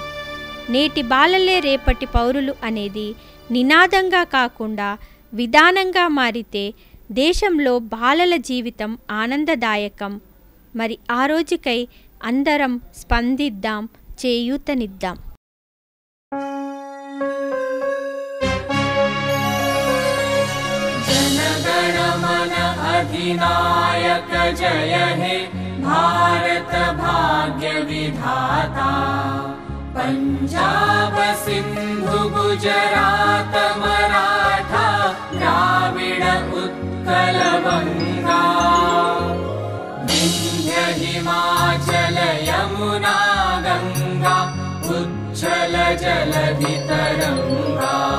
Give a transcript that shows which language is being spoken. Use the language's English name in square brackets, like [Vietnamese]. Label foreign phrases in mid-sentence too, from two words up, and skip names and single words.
[Telugu] నేటి బాలలే రేపటి పౌరులు అనేది నినాదంగా కాకుండా విధానంగా మారితే దేశంలో బాలల జీవితం ఆనందదాయకం. మరి ఆ రోజుకై అందరం స్పందిద్దాం, చేయూతనిద్దాం. [Bangla] জনগণমন অধিনায়ক জয় হে ভারত ভাগ্য বিধাতা। পঞ্জাব সিন্ধু গুজরাট মরাঠা দ্রাবিড় উৎকল বঙ্গ, বিন্ধ্য হিমাচল যমুনা গঙ্গা উচ্ছল জলধি তরঙ্গ।